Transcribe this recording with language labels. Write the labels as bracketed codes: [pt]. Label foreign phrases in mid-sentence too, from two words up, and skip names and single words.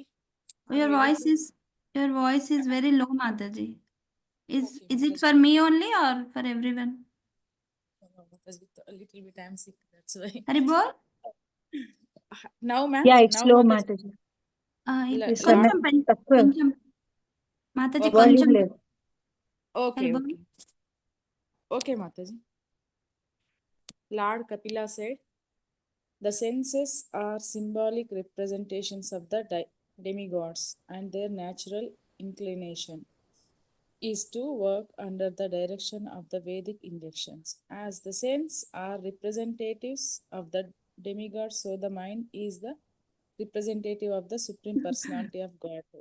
[en] Your Are you voice is very low, Mataji. Is okay, it Mataji? for me only or for everyone? No, Mataji, a little bit I'm sick, that's why. [bn] Hari bol. [en] Now, ma'am. Yeah, it's Now, slow, Mataji. It's [te] కొంచెం తక్కువ కొంచెం మాతాజీ [en] Okay. [te] కొంచెం వాల్యూమ్ లేదు. [en] Okay, [bn] Hari bol. [en] okay. Okay, Mataji. Lord Kapila said, the senses are symbolic representations of the demigods, and their natural inclination is to work under the direction of the Vedic injunctions. As the senses are representatives of the demigods, so the mind is the representative of the Supreme Personality of Godhead.